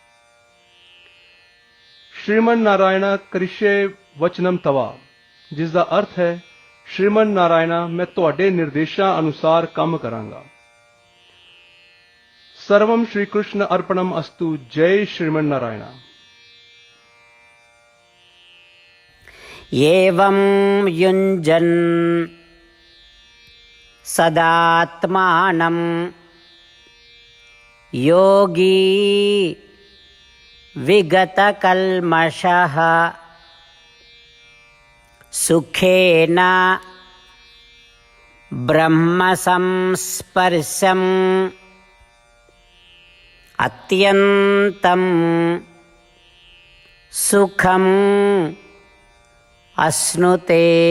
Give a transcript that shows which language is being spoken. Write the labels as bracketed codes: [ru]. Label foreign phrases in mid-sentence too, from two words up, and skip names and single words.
[sa] श्रीमन् नारायण करिष्ये वचनम् तव, [pa] ਜਿਸ ਦਾ ਅਰਥ ਹੈ, ਸ਼੍ਰੀਮਨ ਨਾਰਾਇਣਾ, ਮੈਂ ਤੁਹਾਡੇ ਨਿਰਦੇਸ਼ਾਂ ਅਨੁਸਾਰ ਕੰਮ ਕਰਾਂਗਾ। [sa] सर्वम् श्री कृष्ण अर्पणम् अस्तु। [pa] ਜੈ ਸ਼੍ਰੀਮਨ ਨਾਰਾਇਣਾ। [sa] एवं युञ्जन् सदात्मानं योगी विगतकल्मषः सुखेन ब्रह्मसंस्पर्शम् अत्यन्तं सुखं अश्नुते।